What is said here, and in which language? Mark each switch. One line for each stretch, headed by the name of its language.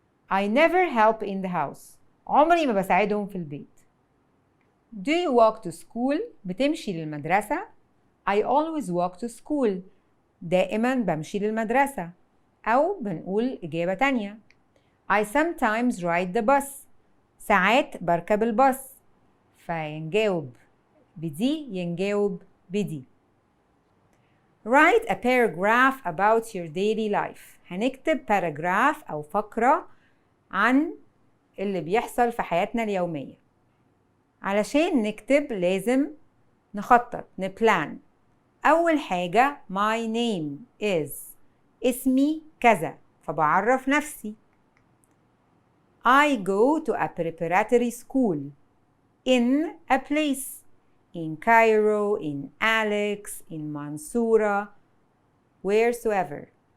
English: I never help in the house.
Arabic: عمري ما بساعدهم في البيت.
English: Do you walk to school?
Arabic: بتمشي للمدرسة؟
English: I always walk to school.
Arabic: دائما بمشي للمدرسة. أو بنقول إجابة تانية.
English: I sometimes ride the bus.
Arabic: ساعات بركب الباص. فينجاوب بدي ينجاوب بدي.
English: Write a paragraph about your daily life.
Arabic: هنكتب paragraph أو فقرة عن اللي بيحصل في حياتنا اليومية. علشان نكتب لازم نخطط، نبلان. أول حاجة
English: my name is.
Arabic: اسمي كذا، فبعرف نفسي.
English: I go to a preparatory school in a place. In Cairo, in Alex, in Mansoura, wheresoever.